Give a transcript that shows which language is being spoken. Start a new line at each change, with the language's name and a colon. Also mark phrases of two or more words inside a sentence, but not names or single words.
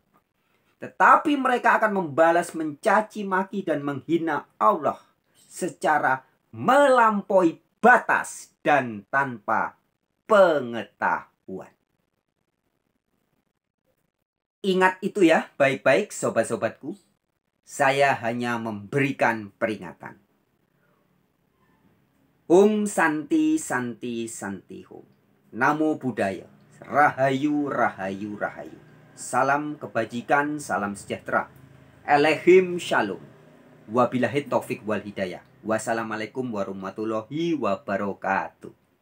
Indonesian: Tetapi mereka akan membalas mencaci maki dan menghina Allah secara melampaui batas dan tanpa pengetahuan. Ingat itu ya baik-baik sobat-sobatku. Saya hanya memberikan peringatan.
Sanskrit: ॐ शान्ति शान्ति शान्ति ॐ.
Pali: Namo Buddhaya.
Javanese: Rahayu Rahayu Rahayu.
Indonesian: Salam kebajikan, salam sejahtera.
Hebrew: אלהים שלום.
Arabic: وبالله التوفيق والهداية. والسلام عليكم ورحمة الله وبركاته.